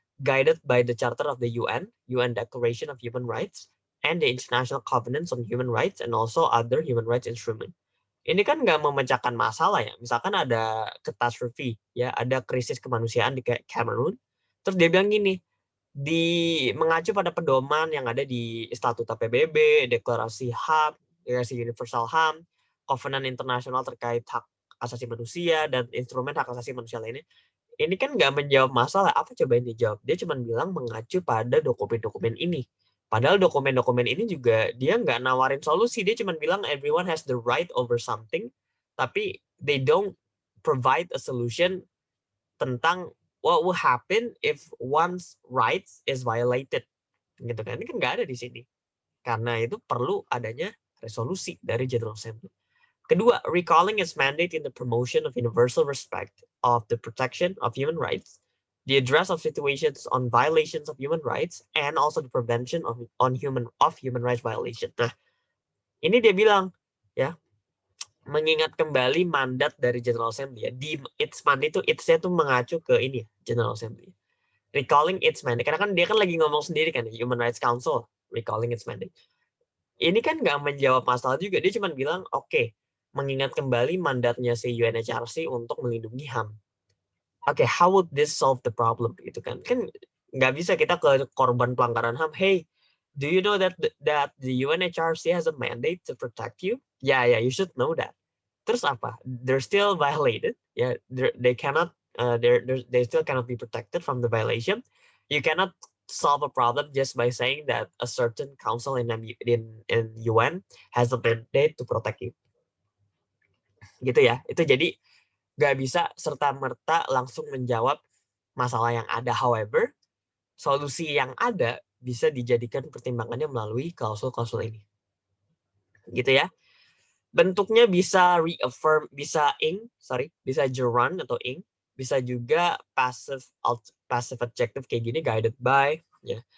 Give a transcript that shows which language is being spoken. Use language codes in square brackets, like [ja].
[en] Guided by the Charter of the UN Declaration of Human Rights, and the International Covenants on Human Rights, and also other human rights instruments. [id] Ini kan nggak memecahkan masalah ya. Misalkan ada catastrophe, ya ada krisis kemanusiaan di Cameroon. Terus dia bilang gini, mengacu pada pedoman yang ada di Statuta PBB, Deklarasi HAM, Deklarasi Universal HAM, Kovenan Internasional terkait hak asasi manusia, dan instrumen hak asasi manusia lainnya. Ini kan nggak menjawab masalah. Apa coba yang dijawab? Dia cuma bilang mengacu pada dokumen-dokumen ini. Padahal dokumen-dokumen ini juga dia nggak nawarin solusi. Dia cuma bilang [en] everyone has the right over something, tapi they don't provide a solution tentang what will happen if one's rights is violated. [id] Gitu kan? Ini kan nggak ada di sini. Karena itu perlu adanya resolusi dari General Assembly. [en] Kedua, recalling its mandate in the promotion of universal respect of the protection of human rights, the address of situations on violations of human rights, and also the prevention of human rights violation. [id] Nah, ini dia bilang ya, mengingat kembali mandat dari General Assembly ya. Di its mandate itu its-nya tuh mengacu ke ini General Assembly. Recalling its mandate karena kan dia kan lagi ngomong sendiri kan Human Rights Council recalling its mandate. Ini kan nggak menjawab masalah juga. Dia cuma bilang oke, mengingat kembali mandatnya si UNHRC untuk melindungi HAM. Oke, [en] how would this solve the problem [id] gitu kan? Kan nggak bisa kita ke korban pelanggaran HAM. [en] Hey, do you know that the UNHRC has a mandate to protect you? Yeah, you should know that. [id] Terus apa? [en] They're still violated. Yeah, they cannot. They still cannot be protected from the violation. You cannot solve a problem just by saying that a certain council in UN has a mandate to protect you. [id] Gitu ya. Itu jadi nggak bisa serta-merta langsung menjawab masalah yang ada. However, solusi yang ada bisa dijadikan pertimbangannya melalui klausul-klausul ini. Gitu ya. Bentuknya bisa reaffirm, bisa bisa gerund atau ing, bisa juga passive adjective kayak gini, guided by, ya.